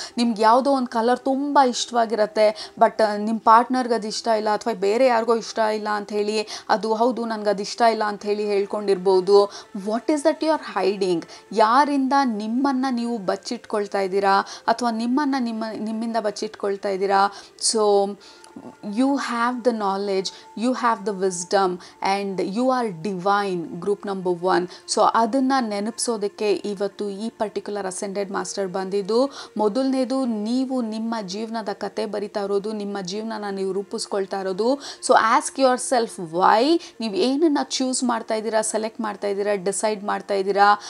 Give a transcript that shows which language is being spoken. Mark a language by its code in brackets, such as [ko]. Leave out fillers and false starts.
[kn] ನಿಮ್ಗೆ ಯಾವುದೋ ಒಂದು ಕಲರ್ ತುಂಬ ಇಷ್ಟವಾಗಿರುತ್ತೆ, ಬಟ್ ನಿಮ್ಮ ಪಾರ್ಟ್ನರ್ಗೆ ಅದು ಇಷ್ಟ ಇಲ್ಲ ಅಥವಾ ಬೇರೆ ಯಾರಿಗೋ ಇಷ್ಟ ಇಲ್ಲ ಅಂಥೇಳಿ ಅದು ಹೌದು ನನಗೆ ಅದು ಇಷ್ಟ ಇಲ್ಲ ಅಂಥೇಳಿ ಹೇಳ್ಕೊಂಡಿರ್ಬೋದು. [en] What is that you are hiding? [kn] ಯಾರಿಂದ ನಿಮ್ಮನ್ನು ನೀವು ಬಚ್ಚಿಟ್ಕೊಳ್ತಾ ಇದ್ದೀರಾ ಅಥವಾ ನಿಮ್ಮಿಂದ ಬಚ್ಚಿಟ್ಕೊಳ್ತಾ ಇದ್ದೀರಾ? [en] So you have the knowledge, you have the wisdom and you are divine. Group number 1. [kn] So ಅದನ್ನು ನೆನಪಿಸೋದಕ್ಕೆ ಇವತ್ತು ಈ ಪರ್ಟಿಕ್ಯುಲರ್ ಅಸೆಂಡೆಡ್ ಮಾಸ್ಟರ್ ಬಂದಿದ್ದು. ಮೊದಲನೇದು, ನೀವು ನಿಮ್ಮ ಜೀವನದ ಕತೆ ಬರಿತಾ ಇರೋದು, ನಿಮ್ಮ ಜೀವನನ ನೀವು ರೂಪಿಸ್ಕೊಳ್ತಾ ಇರೋದು. [en] So ask yourself why. [kn] ನೀವು ಏನನ್ನು ಚೂಸ್ ಮಾಡ್ತಾ ಇದ್ದೀರಾ, ಸೆಲೆಕ್ಟ್ ಮಾಡ್ತಾ ಇದ್ದೀರಾ, ಡಿಸೈಡ್ ಮಾಡ್ತಾ ಇದ್ದೀರಾ.